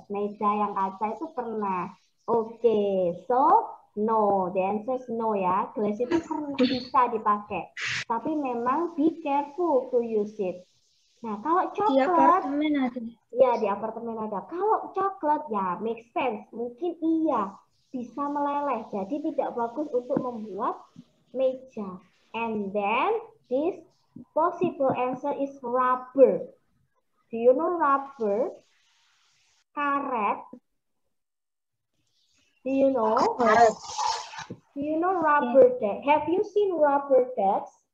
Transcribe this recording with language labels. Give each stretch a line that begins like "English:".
Indonesian: Meja yang kaca itu pernah. Oke,
English: so no. The answer is no
Indonesian: ya. Glass itu pernah bisa dipakai. Tapi memang
English: be careful to use it.
Indonesian: Nah, kalau Di coklat, apartemen ada. ya di apartemen ada. Kalau coklat, ya make sense. Mungkin iya, bisa meleleh. Jadi tidak bagus untuk membuat meja.
English: And then this possible answer is rubber. Do you know rubber?
Indonesian: Karet.
English: Do you know? Do you know rubber deck? Have you seen rubber decks?